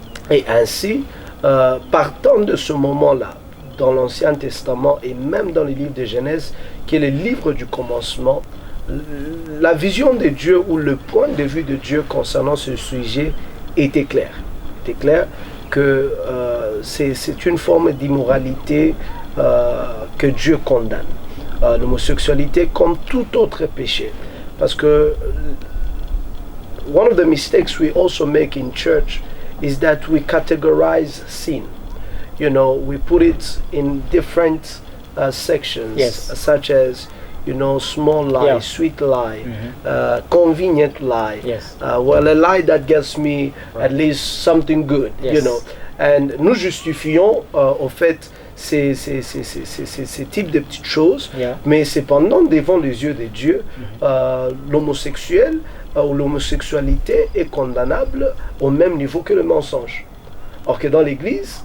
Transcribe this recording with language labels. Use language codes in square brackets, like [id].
[fr] Et ainsi, partant de ce moment-là, dans l'Ancien Testament et même dans le livre de Genèse, qui est le livre du commencement, la vision de Dieu ou le point de vue de Dieu concernant ce sujet était clair. Il était clair que c'est une forme d'immoralité que Dieu condamne. L'homosexualité comme tout autre péché. Parce que [en] one of the mistakes we also make in church is that we categorize sin. We put it in different sections, yes, such as small lie, Yeah. sweet lie, convenient lie. Yes. Well, a lie that gets me Right. at least something good, Yes. And [fr] nous justifions, au fait, ces types de petites choses, Yeah. mais cependant, devant les yeux de Dieu, l'homosexuel ou l'homosexualité est condamnable au même niveau que le mensonge. Or que dans l'Église,